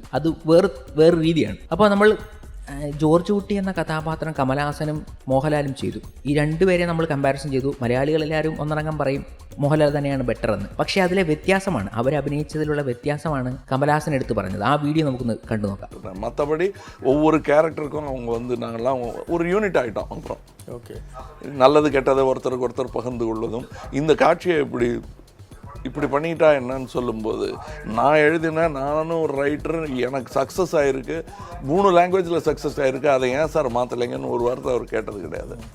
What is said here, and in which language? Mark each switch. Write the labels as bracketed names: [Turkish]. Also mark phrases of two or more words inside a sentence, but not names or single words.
[Malayalam] അത് വേറെ രീതിയാണ്. അപ്പോൾ നമ്മൾ ജോർജ് കുട്ടി എന്ന കഥാപാത്രം കമലഹാസനും മോഹൻലാലും ചെയ്തു. ഈ രണ്ടുപേരെ നമ്മൾ കമ്പാരിസൺ ചെയ്തു. മലയാളികളെല്ലാവരും ഒന്നടങ്കം പറയും മോഹൻലാൽ തന്നെയാണ് ബെറ്റർ എന്ന്. പക്ഷേ അതിലെ വ്യത്യാസമാണ്, അവരഭിനയിച്ചതിലുള്ള വ്യത്യാസമാണ് കമലഹാസൻ എടുത്ത് പറഞ്ഞത്. ആ വീഡിയോ നമുക്കൊന്ന് കണ്ടു നോക്കാം. [Tamil] மற்றபடி ஒவ்வொரு கேரக்டருக்கும் அவங்க நாங்கள்லாம் ஒரு யூனிட் ஆகிட்டோம். அப்புறம் ஓகே, நல்லது கெட்டதை ஒருத்தருக்கு ஒருத்தர் பகிர்ந்து கொள்வதும், இந்த காட்சியை இப்படி பண்ணிட்டா என்னன்னு சொல்லும்போது, நான் எழுதினேன், நானும் ஒரு ரைட்டர், எனக்கு சக்ஸஸ் ஆகிருக்கு, 3 லாங்குவேஜில் சக்ஸஸ் ஆகிருக்கு, அதை ஏன் சார் மாற்றலைங்கன்னு ஒரு வார்த்தை அவர் கேட்டது கிடையாது.